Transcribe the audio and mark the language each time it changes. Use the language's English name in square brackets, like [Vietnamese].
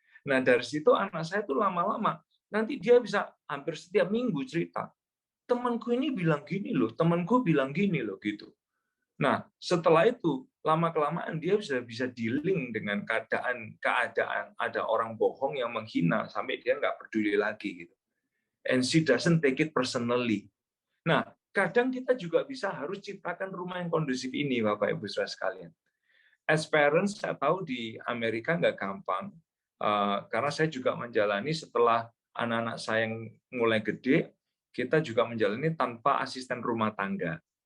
[Indonesian] Nah, dari situ anak saya tuh lama-lama, nanti dia bisa hampir setiap minggu cerita, temanku ini bilang gini loh, temanku bilang gini loh, gitu. Nah, setelah itu, lama-kelamaan dia bisa dealing dengan keadaan ada orang bohong yang menghina, sampai dia nggak peduli lagi, gitu. [English] And she doesn't take it personally. [Indonesian] Nah, kadang kita juga bisa harus ciptakan rumah yang kondusif ini, Bapak Ibu Saudara sekalian. [English] As parents, [Indonesian] saya tahu di Amerika nggak gampang, karena saya juga menjalani setelah anak-anak saya yang mulai gede, kita juga menjalani tanpa asisten rumah tangga.